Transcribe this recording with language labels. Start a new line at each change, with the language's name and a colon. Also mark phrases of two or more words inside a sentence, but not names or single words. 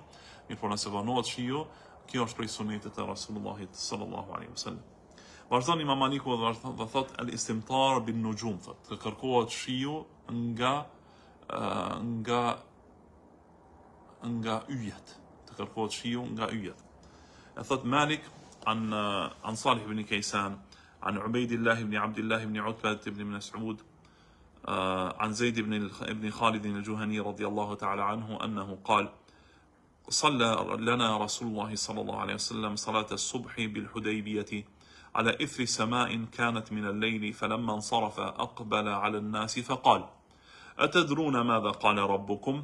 Albanian: Mirë po nëse vonohet shiu, kjo është prej sunetit të Rasulullahit
Arabic: صلى الله عليه وسلم.
Albanian: Vazhdon Imam Maliku dhe thot
Arabic: الاستمطار بالنجوم,
Albanian: thot të kërkohet shiu nga yjet, të kërkohet shiu nga yjet. E thot
Arabic: مالك عن صالح بن كيسان عن عبيد الله بن عبد الله بن عتبة بن مسعود, عن زيد بن خالد الجهني رضي الله تعالى عنه أنه قال صلى لنا رسول الله صلى الله عليه وسلم صلاة الصبح بالحديبية على إثر سماء كانت من الليل، فلما انصرف أقبل على الناس فقال: أتدرون ماذا قال ربكم؟